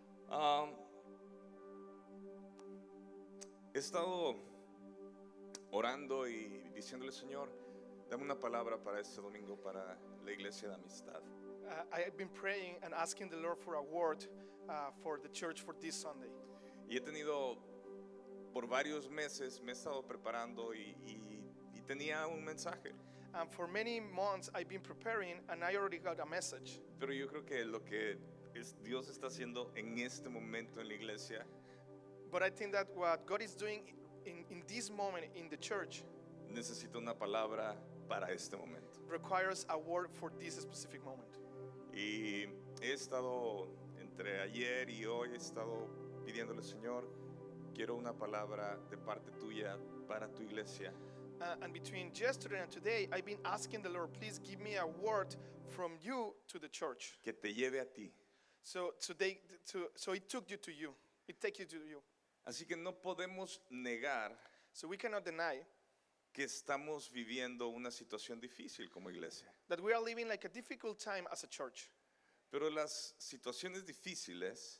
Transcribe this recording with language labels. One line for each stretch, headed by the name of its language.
Spanish: Um, He estado orando y diciéndole, Señor, dame una palabra para este domingo para la iglesia de amistad.
English: I have been praying and asking the Lord for a word for the church for this Sunday.
Spanish: Y he tenido, por varios meses, me he estado preparando y tenía un mensaje.
English: And for many months I've been preparing and I already got a message.
Spanish: Pero yo creo que lo que Dios está haciendo en este momento en la iglesia
English: But I think that what God is doing in this moment in the church
Spanish: necesita una palabra para este momento.
English: requires a word for this specific moment.
Spanish: Y he estado, entre ayer y hoy, he estado pidiéndole, Señor, quiero una palabra de parte tuya para tu iglesia.
English: And between yesterday and today, I've been asking the Lord, please give me a word from you to the church.
Spanish: Que te lleve a ti.
English: So it took you to you. It takes you to you.
Spanish: Así que no podemos negar
English: So we cannot deny
Spanish: que estamos viviendo una situación difícil como iglesia.
English: that we are living like a difficult time as a church.
Spanish: Pero las situaciones difíciles